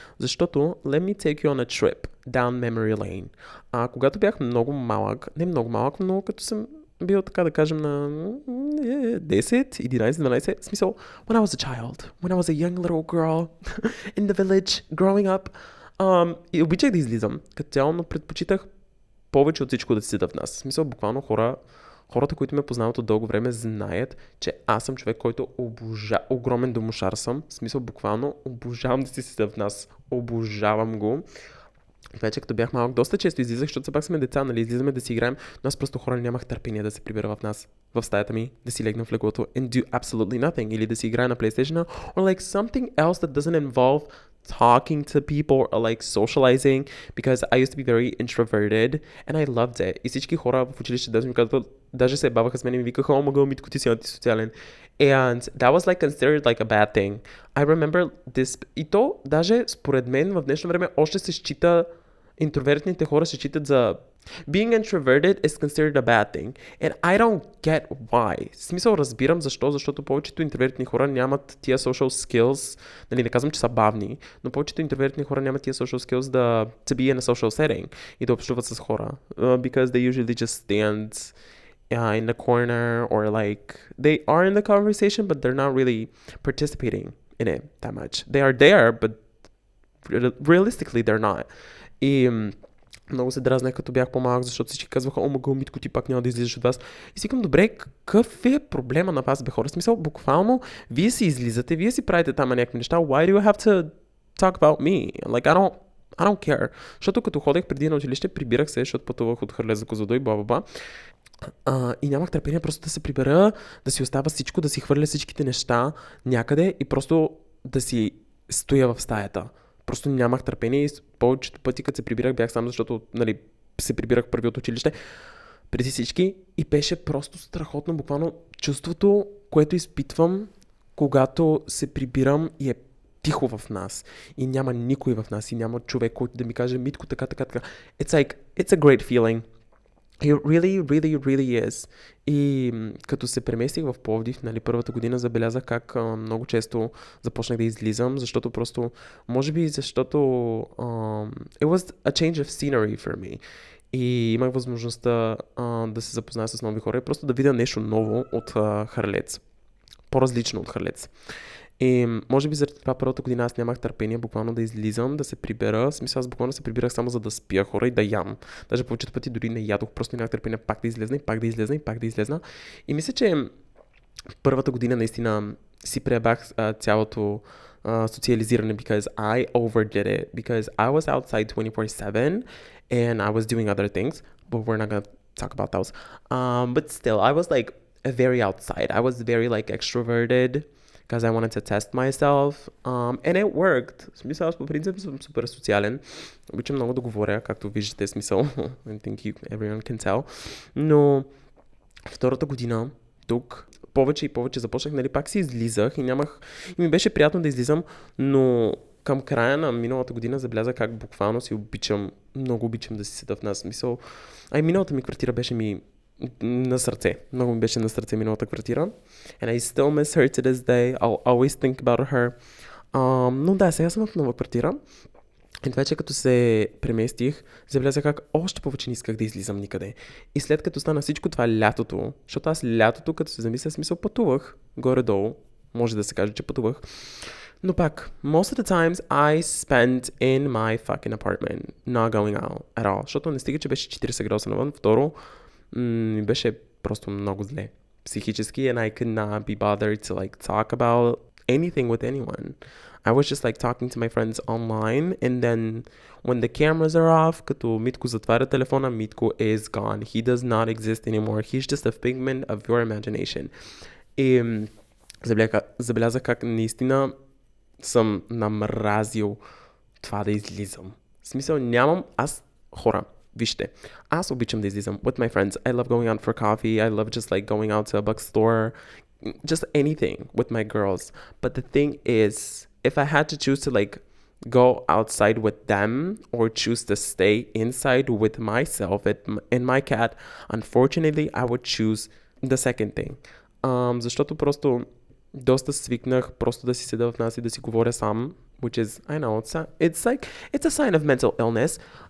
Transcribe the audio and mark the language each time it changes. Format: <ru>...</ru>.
<bg>Защото,</bg> <en>let me take you on a trip down memory lane.</en> <bg>Когато бях много малък, не много малък, но като съм бил така да кажем на 10, 11, 12, смисъл,</bg> <en>when I was a child, when I was a young little girl in the village, growing up,</en> <bg>и обичах да излизам, като цяло, но предпочитах повече от всичко да седа в нас. В смисъл, буквално хората, които ме познават от дълго време, знаят, че аз съм човек, който огромен домошар съм. В смисъл, буквално обожавам да си седа в нас. Обожавам го. Вече като бях малък, доста често излизах, защото все пак сме деца, нали, излизаме да си играем, но аз просто хора нямах търпение да се прибера в нас, в стаята ми, да си легна в леглото</bg> <en>and do absolutely nothing,</en> <bg>или да си играя на PlayStation,</bg> <en>or like something else that doesn't involve talking to people or like socializing, because I used to be very introverted and I loved it.</en> <bg>И всички хора в училище даже ми казват, даже се баваха с мен и ми викаха, о, мъгъл, Митко, ти си антисоциален.</bg> <en>And that was like considered like a bad thing. I remember this,</en> <bg>и то даже според мен в днешно време още се счита, интровертните хора се считат за...</bg> <en>Being introverted is considered a bad thing. And I don't get why.</en> <bg>В смисъл разбирам защо, защото повечето интровертни хора нямат тия social skills, нали, не казвам, че са бавни, но повечето интровертни хора нямат тия social skills да</bg> <en>to be in a social setting</en> <bg>и да общуват с хора.</bg> <en>Because they usually just stand in the corner or like they are in the conversation but they're not really participating in it that much. They are there but realistically they're not.</en> <bg>И много се дразнах като бях по-малък, защото всички казваха, о, мъгъл, Митко, ти пак няма да излизаш от вас. И си викам, добре, какъв е проблема на вас, бе хора? В смисъл, буквално, вие си излизате, вие си правите там някакви неща.</bg> <en>Why do you have to talk about me? Like, I don't care.</en> <bg>Защото като ходех преди на училище, прибирах се, защото пътувах от Харлез за Козлодуй, бла-бла-бла. И нямах търпение просто да се прибера, да си остава всичко, да си хвърля всичките неща някъде и просто да си стоя в стаята. Просто нямах търпение и повечето пъти, като се прибирах, бях сам, защото нали, се прибирах първи от училище преди всички и беше просто страхотно, буквално чувството, което изпитвам, когато се прибирам и е тихо в нас и няма никой в нас и няма човек, който да ми каже Митко, така.</bg> <en>It's a great feeling. It really, really, really is.</en> <bg>И като се преместих в Пловдив, нали, първата година забелязах как много често започнах да излизам, защото просто, може би защото</bg> <en>it was a change of scenery for me.</en> <bg>И имах възможността да се запозная с нови хора и просто да видя нещо ново от Харлец. По-различно от Харлец. И може би заради това първата година аз нямах търпение буквално да излизам, да се прибера. В смисъл аз буквално се прибирах само за да спя хора и да ям. Даже повечето пъти дори не ядох, просто нямах търпение пак да излезна и пак да излезна. И мисля, че първата година наистина си пребах цялото социализиране,</bg> <en>because I overdid it. Because I was outside 24/7 and I was doing other things, but we're not gonna talk about those. But still, I was like very outside. I was very like extroverted. Because I wanted to test myself, and it worked.</en> <bg>В смисъл, аз по принцип съм супер социален. Обичам много да говоря, както виждате, смисъл.</bg> <en>I think everyone can tell.</en> <bg>Но втората година, тук, повече и повече започнах, нали, пак си излизах и и ми беше приятно да излизам, но към края на миналата година забелязах как буквално много обичам да си седа в нас. Смисъл, миналата ми квартира беше ми на сърце. Много ми беше на сърце миналата квартира.</bg> <en>And I still miss her to this day. I'll always think about her.</en> <bg>Но да, сега съм в нова квартира. И вече като се преместих, забелязах как още повече не исках да излизам никъде. И след като стана всичко това лятото, защото аз лятото, като се замисля, смисъл пътувах, горе-долу, може да се каже, че пътувах. Но пак,</bg> <en>most of the times I spent in my fucking apartment, not going out at all.</en> <bg>Защото не стига, че беше 40 градуса навън. Второ, ми беше просто много зле психически</bg> <en>and I could not be bothered to like talk about anything with anyone. I was just like talking to my friends online and then when the cameras are off,</en> <bg>като Митко затваря телефона,</bg> <en>Митко is gone. He does not exist anymore. He's just a figment of your imagination.</en> <bg>И забелязах как наистина съм намразил това да излизам. В смисъл хора, вижте, аз обичам да излизам</bg> <en>with my friends. I love going out for coffee. I love just like going out to a bookstore. Just anything with my girls. But the thing is, if I had to choose to like go outside with them or choose to stay inside with myself and my cat, unfortunately, I would choose the second thing.</en> <bg>Защото просто доста свикнах просто да си седа в нас и да си говоря сам,</bg> <en>which is, I know, it's a sign of mental illness.</en>